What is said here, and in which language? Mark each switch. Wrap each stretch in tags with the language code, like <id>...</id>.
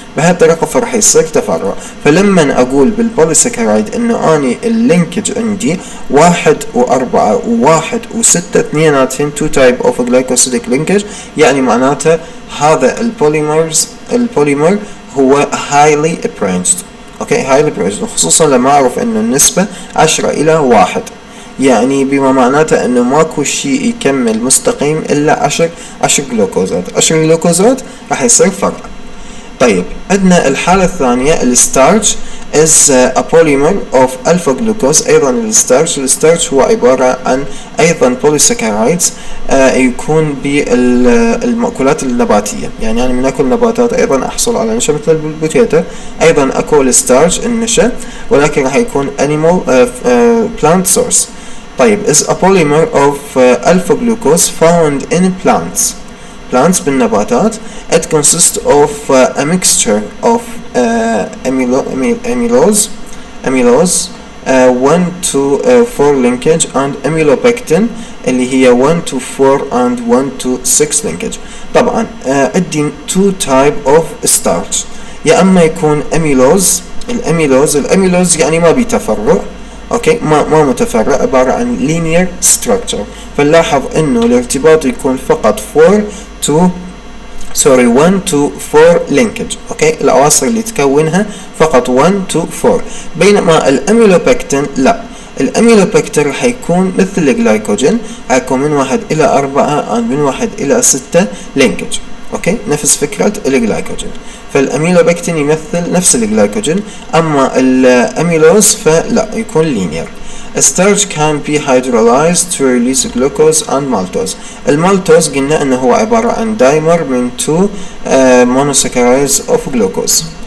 <ar>بهذه الطريقة فرح يصير تفرع. فلما أقول بالبوليساكرايد إنه أني اللينكج عندي 1 و4 و1 و6 اثنيناتهم</ar> <en>2 type of glycosidic linkage،</en> <ar>يعني معناته هذا البوليمر هو</ar> <en>highly branched.</en> <ar>اوكي،</ar> <en>highly branched،</en> <ar>خصوصا لما اعرف انه النسبة 10 الى 1، يعني بما معناته انه ماكو شيء يكمل مستقيم الا 10 جلوكوزات. 10 جلوكوزات راح يصير فرع.</ar> <en>طيب،</en> <ar>عندنا الحالة الثانية الستارش</ar> <en>is a polymer of alpha glucose.</en> <ar>ايضا الستارش هو عبارة عن ايضا polysaccharides يكون بالمأكولات النباتية. يعني انا من اكل نباتات ايضا احصل على نشا مثل البوتيتا، ايضا اكل الستارش النشا، ولكن راح يكون</ar> <en>animal plant source. طيب، is a polymer of alpha glucose found in plants</en> <ar>بالنباتات.</ar> <en>It consists of a mixture of amylose 1 to 4 linkage and amylopectin</en> <ar>اللي هي</ar> <en>1 to 4 and 1 to 6 linkage.</en> <ar>طبعا عندي 2 type of starch، يا اما يكون الاميلوز يعني ما بيتفرع. اوكي، ما متفرع، عبارة عن</ar> <en>linear structure.</en> <ar>فنلاحظ انه الارتباط يكون فقط</ar> <en>1 to 4 linkage.</en> <ar>اوكي، الاواصر اللي تكونها فقط 1 to 4. بينما الاميلوبكتين لا، الاميلوبكتين راح يكون مثل الجلايكوجين، هيكون من 1 إلى 4 من 1 إلى 6 linkage. اوكي، نفس فكرة الجلايكوجين. فالاميلوبكتين يمثل نفس الجلايكوجين، اما الاميلوز فلا، يكون linear.</ar> <en>A starch can be hydrolyzed to release glucose and maltose.</en> <ar>المالتوز قلنا انه هو عبارة عن دايمر من</ar> <en>2 monosaccharides of glucose.</en>